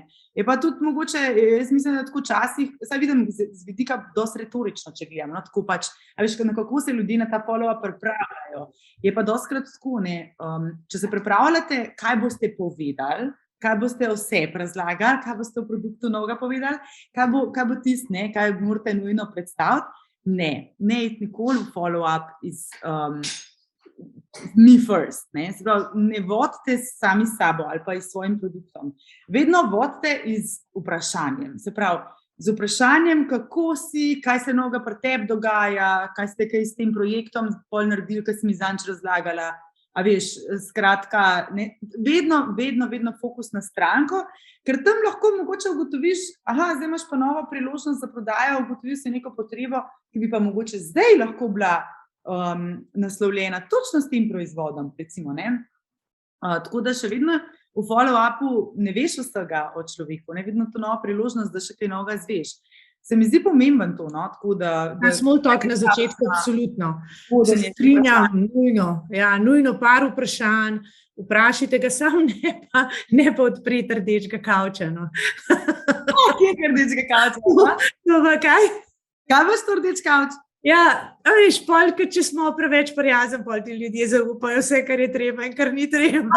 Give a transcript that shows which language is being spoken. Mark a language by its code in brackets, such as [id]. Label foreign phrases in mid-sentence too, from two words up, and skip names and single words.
[sl] Je pa tudi mogoče, jaz mislim, da tako časih, saj vidim z vidika dosti retorično, če gledam, no, tako pač, a veš, kako se ljudje na ta follow-up pripravljajo. Je pa dostikrat tako, ne, če se pripravljate, kaj boste povedali, kaj boste vse razlagali, kaj boste v produktu novega povedali, kaj bo tisto, ne, kaj morate nujno predstaviti. Ne iti nikoli v follow-up iz [en] me first, [sl] ne, se pravi, ne vodite sami s sabo ali pa s svojim produktom. Vedno vodite iz vprašanjem, se pravi, z vprašanjem, kako si, kaj se novega pri tebi dogaja, kaj ste kaj s tem projektom pol naredili, kaj sem zadnjič razlagala, a veš, skratka, ne, vedno fokus na stranko, ker tam lahko mogoče ugotoviš, zdaj imaš pa novo priložnost za prodajo, ugotoviš si neko potrebo, ki bi pa mogoče zdaj lahko bila naslovljena točno s tem proizvodom, recimo, ne. Tako da še vedno v follow-upu ne veš vsega o človeku, ne, vedno to nova priložnost, da še kaj novega izveš. Se mi zdi pomemben to, no, tako da... [en] Small talk [sl] na začetku, absolutno. Se strinjam, nujno. Ja, nujno par vprašanj, vprašajte ga sam, ne pa odpreti rdečega kavča, no. Kje je rdečega kavča? No, pa kaj? Kaj boš to rdeč kavč? Ja, veš, polk, če smo preveč prijazni, pol ti ljudje zaupajo vse, kar je treba in kar ni treba.